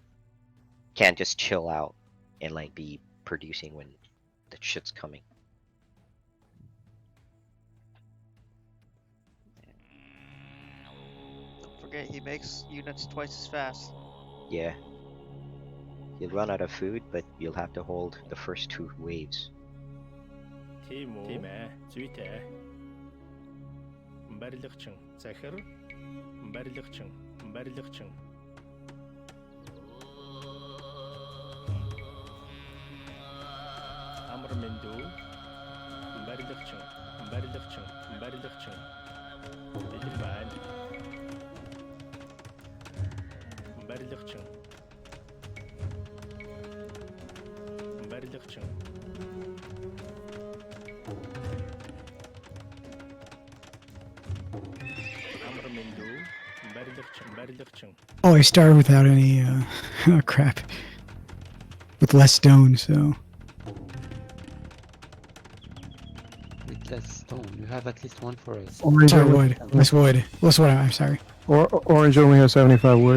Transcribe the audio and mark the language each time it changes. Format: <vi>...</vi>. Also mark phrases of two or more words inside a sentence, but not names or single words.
<en>Can't just chill out and like be producing when the shit's coming. Don't forget, he makes units twice as fast. Yeah. You'll run out of food, but you'll have to hold the first 2 waves.</en> <mn>Тийм ээ. Зүйтэй. Барилгачин захир. Барилгачин. Амар мэндүү. Барилгачин. Бэлэн байна. Барилгачин. Амар мэндүү. Барилгачин.</mn> <en>Oh, I started without any crap. With less stone, so With less stone, you have at least one for us. Orange sorry, only, wood. Less wood. Less wood. I'm sorry. Orange only has 75 wood.</en>